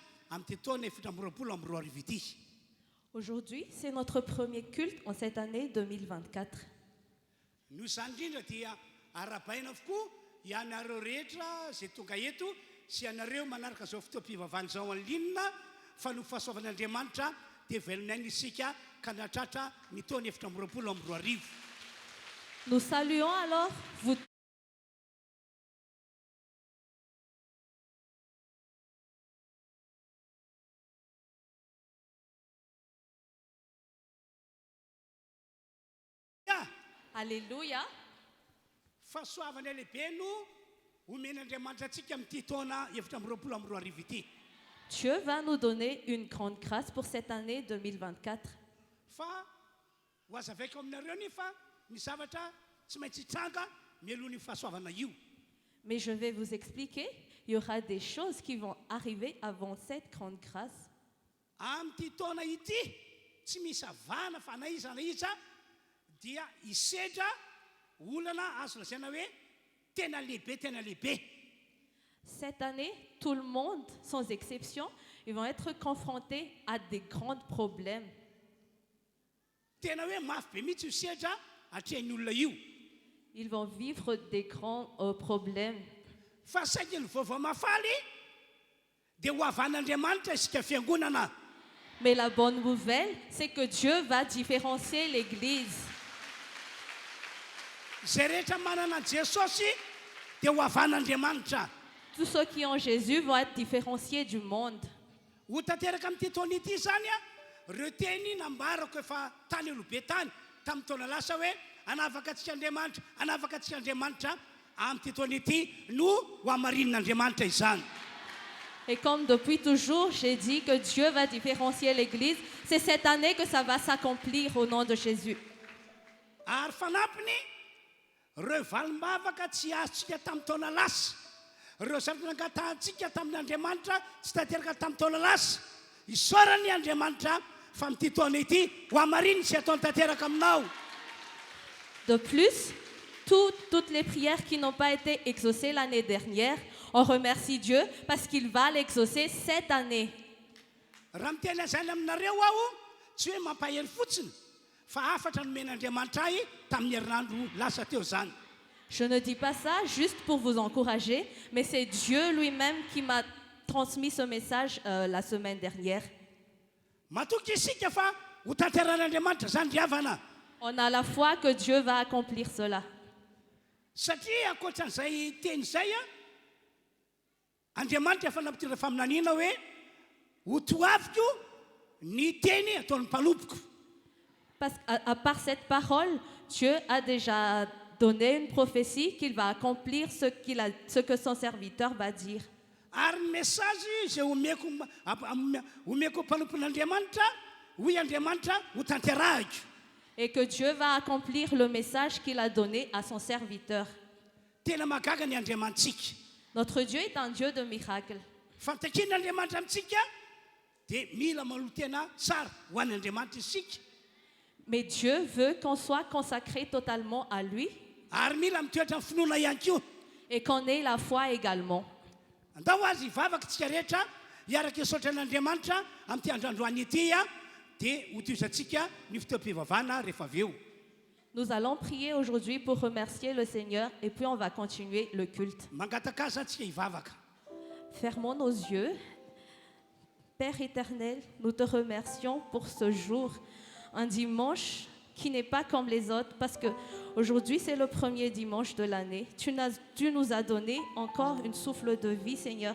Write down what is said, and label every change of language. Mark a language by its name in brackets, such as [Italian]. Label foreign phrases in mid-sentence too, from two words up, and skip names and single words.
[French] Aujourd'hui, c'est notre premier culte en cette année 2024. [Malagasy] Nous sandrina dia arabaina avokoa ianareo rehetra zay tonga eto sy ianareo manaraka zao fotoam-pivavahana zao anlinina fa no fahasoavan'Andriamanitra dia velonay isika ka natratra ny taona 2024. [French] Nous saluons alors vous. Alléluia. [Malagasy] Fahasoavana lehibe no omen'Andriamanitra antsika amin'ity taona 2024 ity. [French] Dieu va nous donner une grande grâce pour cette année 2024. [Malagasy] Fa ho azavaiko aminareo ny fa ny zavatra tsy maintsy hitranga mialohan'ny fahasoavana io. [French] Mais je vais vous expliquer, il y aura des choses qui vont arriver avant cette grande grâce. [Malagasy] Amin'ity taona ity tsy misy avana fa na iza dia isedra olana azo lazaina hoe tena lehibe. [French] Cette année, tout le monde, sans exception, ils vont être confrontés à des grands problèmes. [Malagasy] Tena hoe mafy be mihitsy isedra atrehan'ny olona io. [French] Ils vont vivre des grands problèmes. [Malagasy] Fa saika ny vaovao mafaly dia ho avan'Andriamanitra isika fiangonana. [French] Mais la bonne nouvelle, c'est que Dieu va différencier l'Église. [Malagasy] Zay rehetra manana Jesosy dia ho avan'Andriamanitra. [French] Tous ceux qui ont Jésus vont être différenciés du monde. [Malagasy] Ho tanteraka amin'ity taona ity zany ireo teny nambarako efa tany alobe tany tamin'ny taona lasa hoe anavaka antsika Andriamanitra amin'ity taona ity no ho amarin'Andriamanitra izany. [French] Et comme depuis toujours, j'ai dit que Dieu va différencier l'Église, c'est cette année que ça va s'accomplir au nom de Jésus. [Malagasy] Ary fanampiny ireo valim-bavaka tsy azontsika tamin'ny taona lasa, ireo zavatra nangatahantsika tamin'Andriamanitra tsy tanteraka tamin'ny taona lasa, isaorany Andriamanitra fa amin'ity taona ity ho amariny sy ataony tanteraka aminao. [French] De plus, toutes les prières qui n'ont pas été exaucées l'année dernière, on remercie Dieu parce qu'il va l'exaucer cette année. [Malagasy] Raha miteny an'izany aminareo aho tsy hoe mampahery fotsiny fa afatra nomen'Andriamanitra ahy tamin'ny herinandro lasa teo zany. [French] Je ne dis pas ça juste pour vous encourager, mais c'est Dieu lui-même qui m'a transmis ce message la semaine dernière. [Malagasy] Matoky isika fa ho tanteran'Andriamanitra zany riavana. [French] On a la foi que Dieu va accomplir cela. [Malagasy] Satria ankoatran'izay teny izay Andriamanitra efa nampitira faminaniana hoe ho toaviko ny teny ataon'ny mpanompoko. [French] Parce qu'à part cette parole, Dieu a déjà donné une prophétie qu'il va accomplir ce que son serviteur va dire. [Malagasy] Ary ny message izay omeko mpanompon'Andriamanitra hoy Andriamanitra ho tanterahiko. [French] Et que Dieu va accomplir le message qu'il a donné à son serviteur. [Malagasy] Tena magaga ny Andriamantsika. [French] Notre Dieu est un Dieu de miracles. [Malagasy] Fantakin'Andriamanitra amintsika dia mila manohy tena tsara ho an'Andriamanitra isika. [French] Mais Dieu veut qu'on soit consacré totalement à lui. [Malagasy] Ary mila mitoetra amin'ny finoana ihany koa. [French] Et qu'on ait la foi également. [Malagasy] Andao azy hivavaka tsika rehetra hiaraka isaotra an'Andriamanitra amin'ity androandroany ity dia hotozantsika ny fotoam-pivavahana rehefa avy eo. [French] Nous allons prier aujourd'hui pour remercier le Seigneur et puis on va continuer le culte. [Malagasy] Mangataka atsika hivavaka. [French] Fermons nos yeux. Père éternel, nous te remercions pour ce jour, un dimanche qui n'est pas comme les autres parce que aujourd'hui c'est le premier dimanche de l'année. Tu nous as donné encore une souffle de vie, Seigneur.